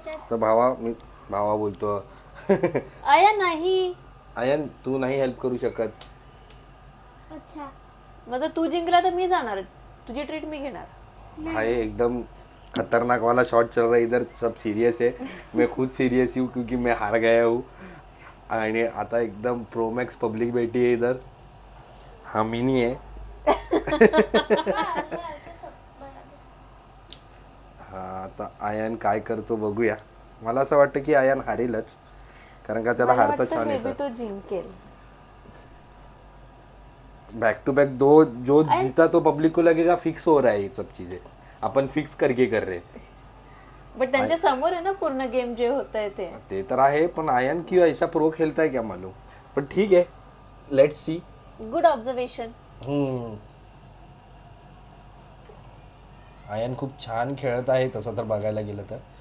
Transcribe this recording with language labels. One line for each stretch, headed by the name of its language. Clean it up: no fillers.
Marathi: तर मी भावा बोलतो. आयान नाही. आयान तू नाही हेल्प करू शकत.
Hindi: अच्छा.
Marathi: माझा तू जिंकला तर मी जाणार, तुझी ट्रीट मी घेणार.
Hindi: हाय एकदम खतरनाक वाला शॉट चल रहा है इधर. सब सीरियस है. मैं खुद सीरियस हूँ क्योंकि मैं हार गया हूँ.
Marathi: आणि आता एकदम प्रो मॅक्स पब्लिक
Hindi: बैठी है इधर.
Marathi: हा मिनी आहे. हा आता आयान काय करतो बघूया. मला असं वाटतं की आयान हारेलच, कारण का त्याला मला हारता वाटतं छान
English: maybe
Marathi: येतं. तो जिंकेल.
Hindi: बैक टू बैक दो जो जीता तो पब्लिक को लगेगा फिक्स हो रहा है ये सब चीजें. अपन फिक्स करके कर रहे.
Marathi: बट त्यांच्या समोर आहे ना पूर्ण गेम जे होत आहे ते. तर आहे पण
Hindi: आयान क्यों ऐसा प्रो खेलता है क्या मालूम.
Marathi: पण ठीक है let's see. Good observation. Ion खूप छान खेळत आहे तसं तर बघायला गेलं तर.